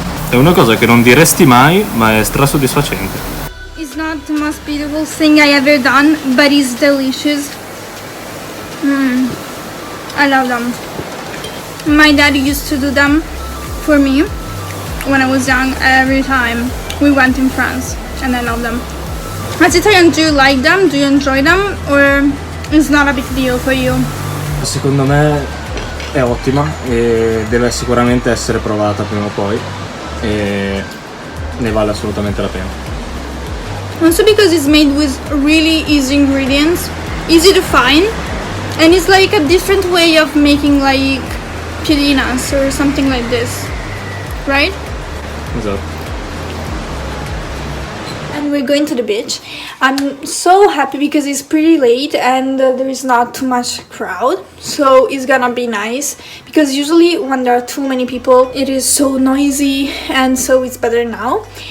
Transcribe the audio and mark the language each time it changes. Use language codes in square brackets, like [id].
[it] È una cosa che non diresti mai, ma è strasoddisfacente. [en] It's not the most beautiful thing I ever done, but it's delicious. I love them. My dad used to do them for me when I was young every time we went in France, and I love them. As Italian, do you like them? Do you enjoy them? Or it's not a big deal for you? [it] Secondo me è ottima e deve sicuramente essere provata prima o poi, e ne vale assolutamente la pena. [en] Also because it's made with really easy ingredients, easy to find, and it's like a different way of making like piadinas or something like this, right? [it] Esatto. [en] And we're going to the beach. I'm so happy because it's pretty late and there is not too much crowd, so it's gonna be nice, because usually when there are too many people it is so noisy, and so it's better now.